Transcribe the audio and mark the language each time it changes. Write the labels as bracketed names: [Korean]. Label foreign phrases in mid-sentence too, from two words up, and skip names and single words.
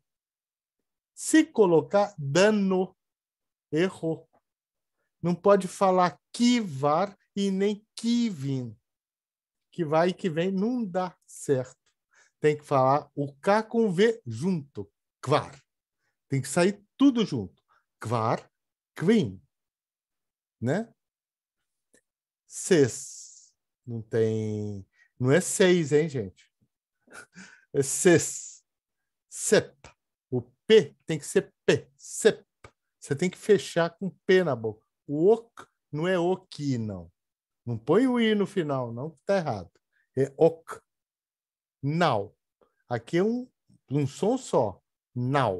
[Portuguese] Se colocar, danou, errou. Não pode falar kivar e nem kivin. Que vai e que vem não dá certo. Tem que falar o K com V junto. Kvar. Tem que sair tudo junto. [Esperanto] Kvar, kvin. [Portuguese] Né? Ses. Não é 6, hein, gente? [Esperanto] É ses. Sep. [Portuguese] O P tem que ser P. Sep. Você tem que fechar com P na boca. O ok não é oki, não. Não põe o I no final, não, que está errado. É ok. Now. Aqui é um som só. Now.